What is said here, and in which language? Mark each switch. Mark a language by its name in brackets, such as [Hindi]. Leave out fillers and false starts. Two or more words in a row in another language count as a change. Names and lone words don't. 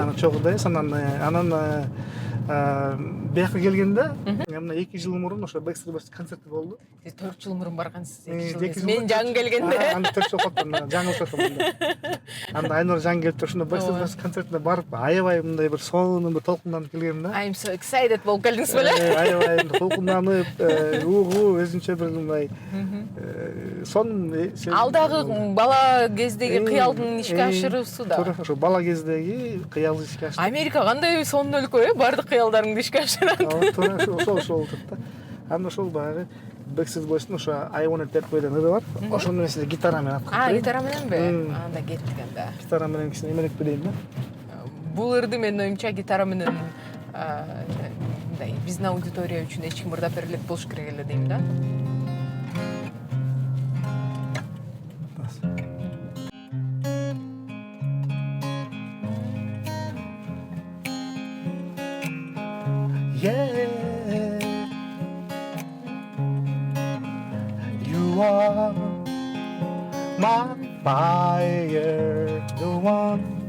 [Kyrgyz] Анан чогурдайбыз. Анан бияка келгенде, мына 2 жыл мурун ошо Backstreet Boys концерти болду. Сиз 4 жыл мурун баргансыз, 2 жыл. Мен жаңы келгенде. Анда 4 жыл калыптыр, жаңы өтөм. Анда Айнур жаңы келип ошондо Backstreet Boys концертине барып, аябай мындай бир сонун, бир толкунданып келгем да. [English] I'm so excited [Kyrgyz] болуп келдиңиз беле? Аябай толкунданып, өзүнчө бир мындай сонун. Алдагы бала кездеги кыялдын ишке ашыруусу да. Туура, ошо бала кездеги кыялды ишке ашырып. Америка кандай сонун өлкө, бардык кыялдарыңды ишке ашырат. Туура, ошол болуп да. Анда ошол баягы Backstreet Boys'ун ошо I Want It That Way-ден ыры бар. Ошону мен сизге гитара менен аткарып берейин. Гитара мененби? Анда кеттик анда. Гитара менен кичине эмелеп берейин да. Бул ырды менин оюмча гитара менен мындай биздин аудитория үчүн эч ким ырдап бере элек болуш керек эле дейм да. [English] Yeah, you are my fire, the one